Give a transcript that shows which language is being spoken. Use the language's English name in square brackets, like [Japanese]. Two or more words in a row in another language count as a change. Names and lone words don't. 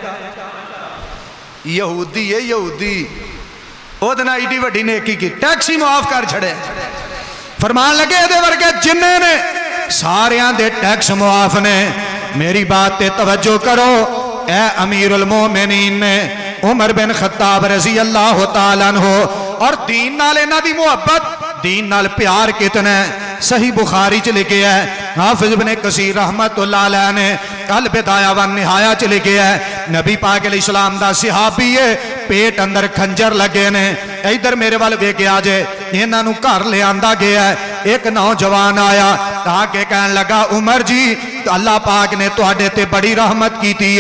[Punjabi] یہودی ہے یہودی اوہدے نال ایڈی وڈی نیکی کی ٹیکس ہی معاف کر چھڈے فرمان لگے ایہدے ورگے جنے نے ساریاں دے ٹیکس معاف نے میری بات تے توجہ کرو اے [Arabic] أمير المؤمنين [Punjabi] نے عمر بن خطاب [Arabic] رضي الله تعالى عنه [Punjabi] اور دین نال انہاں دی محبت دین نال پیار کتنا صحیح بخاری چ لکھے ہے حافظ ابن کثیر [Arabic] رحمة الله عليه [Punjabi] نے البداية والنهاية چ لکھے ہے نبی پاک علیہ السلام دا صحابی ہے پیٹ اندر خنجر لگے نے ادھر میرے وال ویکھیا جے انہاں نوں گھر لے آندا گیا ایک نوجوان آیا آکے کہن لگا عمر جی اللہ پاک نے تہاڈے تے بڑی رحمت کی ہے.